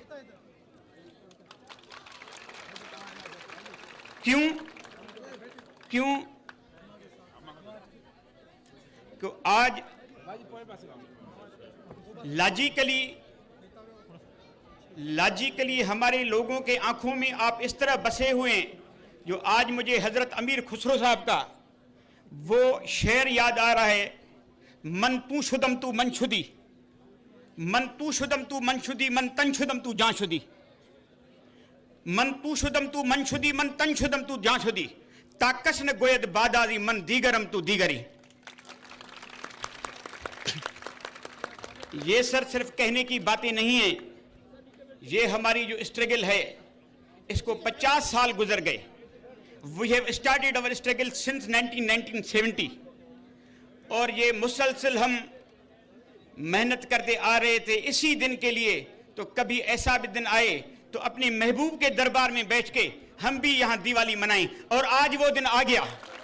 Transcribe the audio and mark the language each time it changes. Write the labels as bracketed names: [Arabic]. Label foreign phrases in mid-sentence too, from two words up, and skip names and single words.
[Hindi] क्यों क्यों क्यों आज लॉजिकली हमारे लोगों के आंखों में आप इस तरह बसे हुए हैं, जो आज मुझे हजरत अमीर खुसरो साहब का वो शेर याद आ रहा है, [Persian] من تو شدم تو من شدی، من تو شدم تو من شدی، من تن شدم تو جان شدی، من تو شدم تو من شدی، من تن شدم تو جان شدی، تا کس نگوید بعد از این من دیگرم تو دیگری. [Hindi] ये सर सिर्फ कहने की बातें नहीं है, ये हमारी जो स्ट्रगल है इसको 50 साल गुजर गए। [English] we have started our struggle since [Hindi] 1970 और ये मुसलसल हम मेहनत करते आ रहे थे इसी दिन के लिए। तो कभी ऐसा भी दिन आए तो अपने महबूब के दरबार में बैठ के हम भी यहां दिवाली मनाएं, और आज वो दिन आ गया।